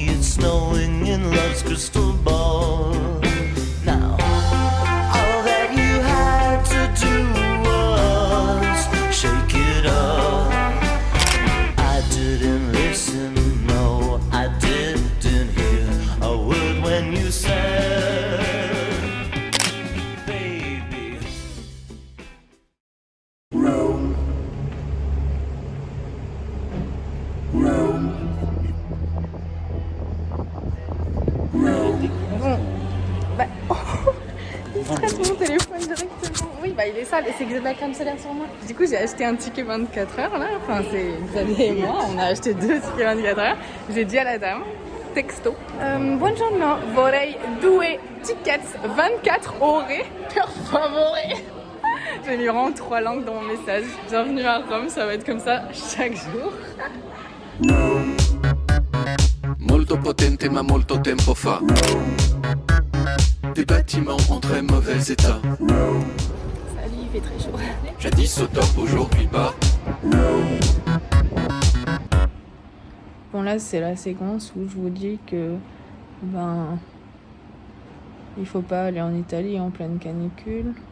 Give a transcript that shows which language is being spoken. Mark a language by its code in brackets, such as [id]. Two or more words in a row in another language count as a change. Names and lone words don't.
[en] It's snowing in love's crystal ball. Now, all that you had to do was shake it up. I didn't listen, no, I didn't hear a word when you said, baby. Rome. Rome. Rome. [fr] Bon, bah, il stresse mon téléphone directement. Oui, bah il est sale et c'est que j'ai de la crème solaire sur moi. Du coup, j'ai acheté un ticket 24 heures là. Enfin, c'est Xavier et moi, on a acheté 2 tickets 24 heures. J'ai dit à la dame, texto. [it] Buongiorno, vorrei 2 tickets 24 ore per favore. [fr] Je lui rends 3 langues dans mon message. Bienvenue à Rome, ça va être comme ça chaque jour. [it] Molto potente ma molto tempo fa. [fr] Des bâtiments en très mauvais état. Salut, il fait très chaud. Jadis au top, aujourd'hui pas. Bon là c'est la séquence où je vous dis que il faut pas aller en Italie en pleine canicule.